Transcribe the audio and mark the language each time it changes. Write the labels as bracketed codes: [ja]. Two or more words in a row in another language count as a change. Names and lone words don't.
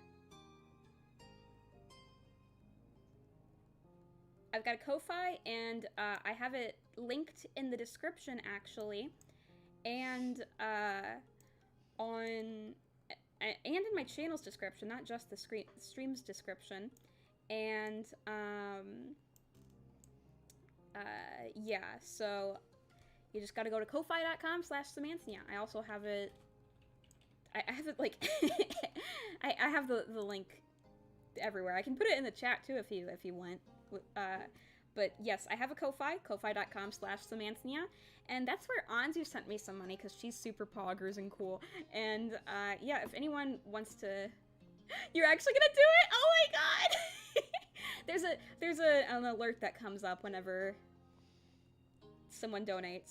[en] I've got a Ko-Fi, and I have it linked in the description, actually, and in my channel's description, not just the stream's description, and yeah, so you just gotta go to ko-fi.com/Samanthnya. I also have it. I have it like I have the link everywhere. I can put it in the chat too if you want. But yes, I have a Ko-Fi, ko-fi.com/Samanthnya, and that's where Anzu sent me some money because she's super poggers and cool. And yeah, if anyone wants to, you're actually gonna do it? Oh my god! there's an alert that comes up whenever someone donates.